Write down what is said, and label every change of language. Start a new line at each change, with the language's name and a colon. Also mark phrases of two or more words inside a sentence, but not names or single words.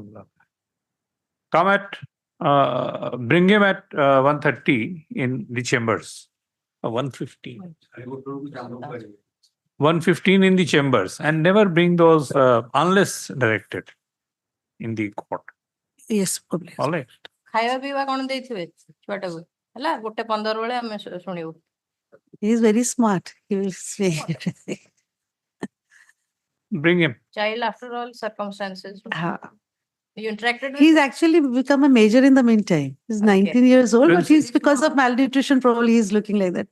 English: Come at, bring him at 1:30 in the chambers. 1:15. 1:15 in the chambers, and never bring those unless directed in the court. Yes, probably. All right.
Odia: ଖାଇବା ପିଇବା କଣ ଦେଇଥିବେ ଛୁଆଟାକୁ ହେଲା 1:15 ବେଳେ ଆମେ ଶୁଣିବୁ.
English: He is very smart. He will say everything. Bring him. Child after all circumstances. You interacted with He's actually become a major in the meantime. He's 19 years old, but he's because of malnutrition, probably he's looking like that.